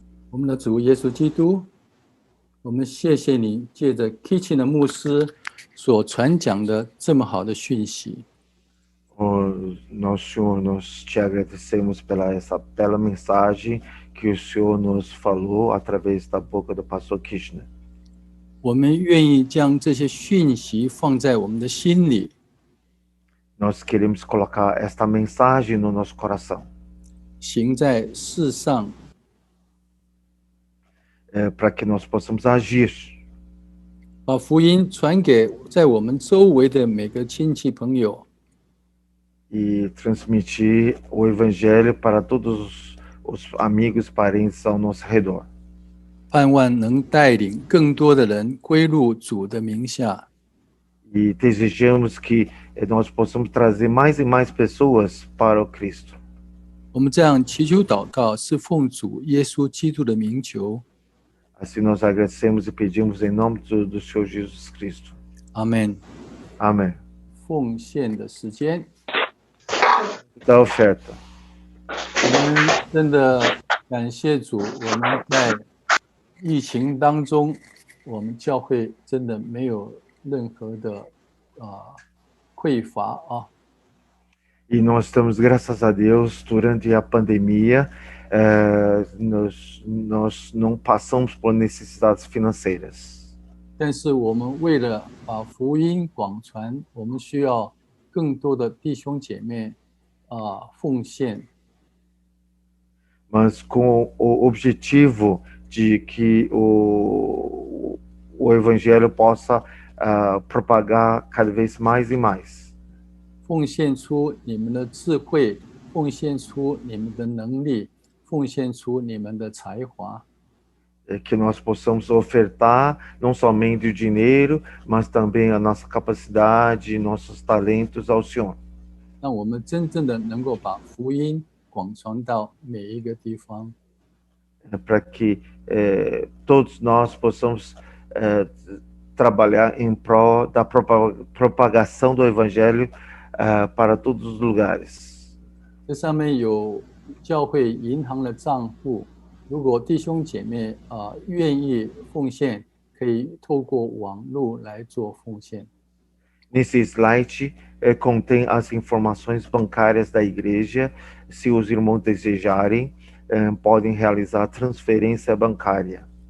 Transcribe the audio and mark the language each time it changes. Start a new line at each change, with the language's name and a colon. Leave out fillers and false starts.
Chinese: 我们的主耶稣基督，我们谢谢你借着 Kitchen 的牧师所传讲的这么好的讯息。
Portuguese: Nosso Senhor, nós te agradecemos pela essa bela mensagem que o Senhor nos falou através da boca do pastor Kirchner.
Chinese: 我们愿意将这些讯息放在我们的心里，
Portuguese: Nós queremos colocar esta mensagem no nosso coração,
Chinese: 行在世上，
Portuguese: para que nós possamos agir,
Chinese: 把福音传给在我们周围的每个亲戚朋友，
Portuguese: e transmitir o Evangelho para todos os amigos e parentes ao nosso redor.
Chinese: 盼望能带领更多的人归入主的名下。
Portuguese: E desejamos que nós possamos trazer mais e mais pessoas para o Cristo.
Chinese: 我们这样祈求祷告，是奉主耶稣基督的名求。
Portuguese: Assim nós agradecemos e pedimos em nome do Senhor Jesus Cristo.
Chinese: 阿们。
Portuguese: Amém.
Chinese: 奉献的时间，
Portuguese: Da oferta.
Chinese: 我们真的感谢主，我们在疫情当中，我们教会真的没有任何的匮乏啊。
Portuguese: E nós estamos, graças a Deus, durante a pandemia, nós não passamos por necessidades financeiras.
Chinese: 但是我们为了把福音广传，我们需要更多的弟兄姐妹奉献。
Portuguese: Mas com o objetivo de que o Evangelho possa propagar cada vez mais e mais.
Chinese: 奉献出你们的智慧，奉献出你们的能力，奉献出你们的才华。
Portuguese: Que nós possamos ofertar não somente o dinheiro, mas também a nossa capacidade, nossos talentos ao Senhor.
Chinese: 让我们真正的能够把福音广传到每一个地方。
Portuguese: Para que todos nós possamos trabalhar em prol da propagação do Evangelho para todos os lugares.
Chinese: 这上面有教会银行的账户，如果弟兄姐妹愿意奉献，可以透过网络来做奉献。
Portuguese: Nesse slide contém as informações bancárias da igreja. Se os irmãos desejarem, podem realizar transferência bancária.